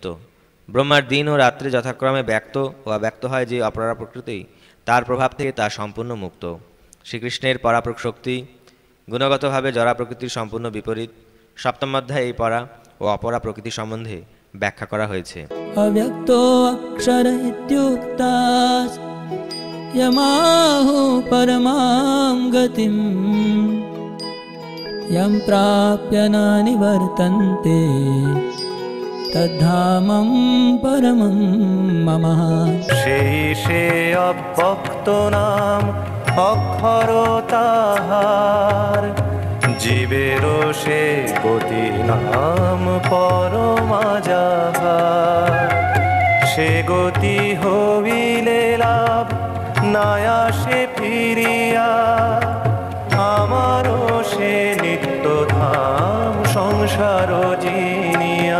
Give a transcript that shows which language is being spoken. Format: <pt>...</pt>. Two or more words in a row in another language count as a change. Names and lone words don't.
<bn>ব্রহ্মার দিন ও রাত্রে যথাক্রমে ব্যক্ত ও অব্যক্ত হয় যে অপরা প্রকৃতি, তার প্রভাব থেকে তা সম্পূর্ণ মুক্ত। শ্রীকৃষ্ণের পরাপ্রক শক্তি গুণগতভাবে জড়া প্রকৃতির সম্পূর্ণ বিপরীত। সপ্তম অধ্যায়ে এই পরা ও অপরা প্রকৃতি সম্বন্ধে ব্যাখ্যা করা হয়েছে।</bn> <sa>अव्यक्तो अक्षर इत्युक्तास् यमाहुः परमां गतिं यं प्राप्य न निवर्तन्ते तद्धामं परमं मम।</sa> <bn>সেই সে অব্যক্ত নাম অক্ষর তাহার, জীবেরও সে গতি নাম পরমাজাহার। সে গতি হইলে লাভ নায়া সে ফিরিয়া, আমারও সে নিত্য ধাম সংসার জিনিয়া।</bn>